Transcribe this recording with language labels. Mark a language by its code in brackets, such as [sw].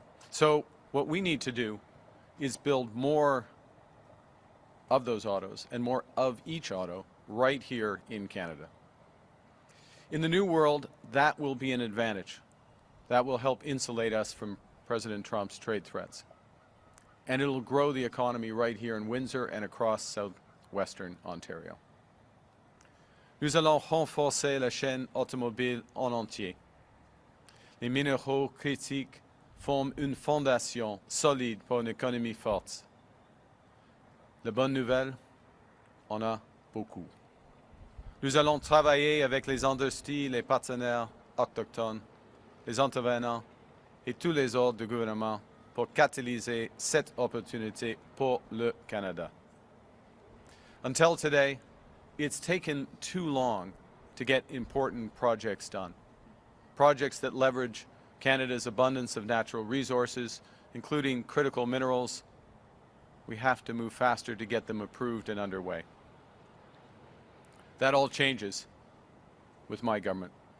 [en] So what we need to do is build more of those autos and more of each auto right here in Canada. In the new world, that will be an advantage. That will help insulate us from President Trump's trade threats. And it'll grow the economy right here in Windsor and across southwestern Ontario. [fr] Nous allons renforcer la chaîne automobile en entier. Les minéraux critiques forment une fondation solide pour une économie forte. La bonne nouvelle, on a beaucoup. Nous allons travailler avec les industries, les partenaires autochtones, les intervenants et tous les autres du gouvernement pour catalyser cette opportunité pour le Canada. [en] Until today, it's taken too long to get important projects done. Projects that leverage Canada's abundance of natural resources, including critical minerals. We have to move faster to get them approved and underway. That all changes with my government.